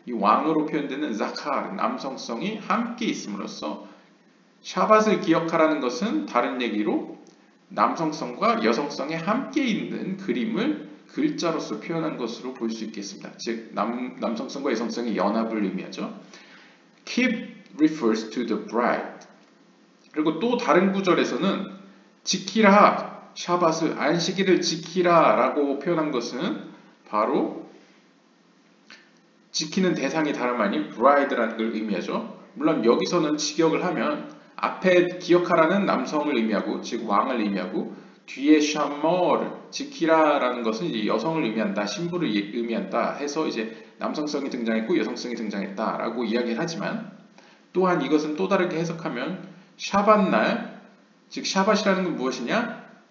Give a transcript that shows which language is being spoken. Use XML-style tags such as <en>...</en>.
<ko>이 왕으로 표현되는 자카르, 남성성이 함께 있음으로써 샤밧을 기억하라는 것은 다른 얘기로 남성성과 여성성이 함께 있는 그림을 글자로서 표현한 것으로 볼 수 있겠습니다. 즉 남성성과 여성성의 연합을 의미하죠.</ko> <en>Keep refers to the bride.</en> <ko>그리고 또 다른 구절에서는 지키라, 샤밧을 안식일을 지키라 라고 표현한 것은 바로 지키는 대상이 다름 아닌 bride라는 걸 의미하죠. 물론 여기서는 직역을 하면 앞에 기억하라는 남성을 의미하고 즉 왕을 의미하고 뒤에 샤머를 지키라라는 것은 이제 여성을 의미한다, 신부를 의미한다 해서 이제 남성성이 등장했고 여성성이 등장했다라고 이야기를 하지만 또한 이것은 또 다르게 해석하면 샤밧날, 즉 샤밧이라는 건 무엇이냐?</ko>